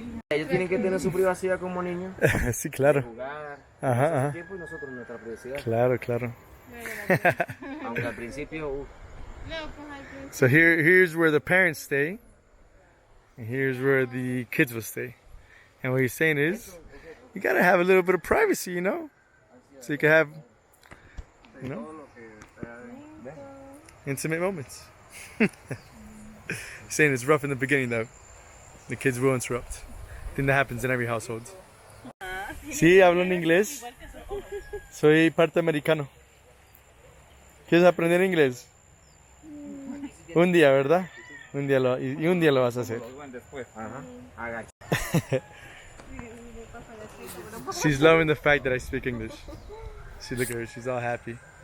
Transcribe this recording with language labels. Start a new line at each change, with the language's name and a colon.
Spanish: Ellos tienen que tener su privacidad como niños, Sí, claro. jugar, Ajá, su ajá. tiempo y nosotros nuestra privacidad. Claro, claro. Aunque al principio,
English: So here's where the parents stay, and here's where the kids will stay. And what he's saying is, you gotta have a little bit of privacy, you know, so you can have, you know, intimate moments. He's saying it's rough in the beginning though. The kids will interrupt. I think that happens in every household.
Spanish: Sí, hablo en inglés. Soy parte americano. ¿Quieres aprender inglés? Un día, ¿verdad? Un día y un día lo vas a hacer. agacha.
English: She's loving the fact that I speak English. See, look at her, she's all happy.